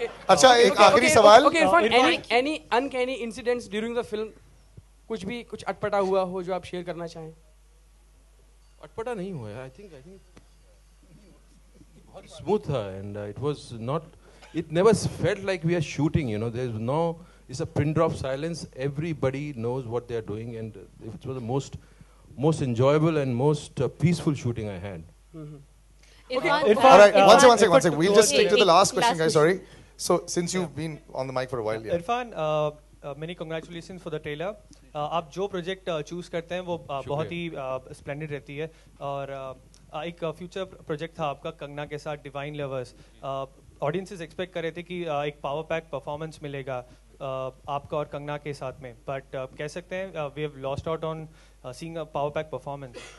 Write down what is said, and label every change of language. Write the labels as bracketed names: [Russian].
[Hindi] अच्छा, एक आखिरी सवाल। [English] Any uncanny incidents during the film? [Hindi] कुछ अटपटा हुआ हो जो आप शेयर करना चाहें? अटपटा नहीं हुआ, [English] I think बहुत smooth था, and it was not, it never felt like we are shooting, you know. There's no, it's a pin drop silence, everybody knows what they are doing, and it was the most enjoyable and most peaceful shooting I had. Okay. All right, one second. We'll just stick to the last question, guys. Sorry. So since you've been on the mic for a while, yeah. Irfan, many congratulations for the trailer. [Hindi] आप जो project choose करते हैं वो बहुत ही splendid रहती है, और एक फ्यूचर प्रोजेक्ट था आपका कंगना के साथ, डिवाइन लवर्स। ऑडियंसेस एक्सपेक्ट कर रहे थे कि एक पावर पैक परफॉर्मेंस मिलेगा आपका और कंगना के साथ में, बट कह सकते हैं [English] We have lost out on seeing a power pack performance.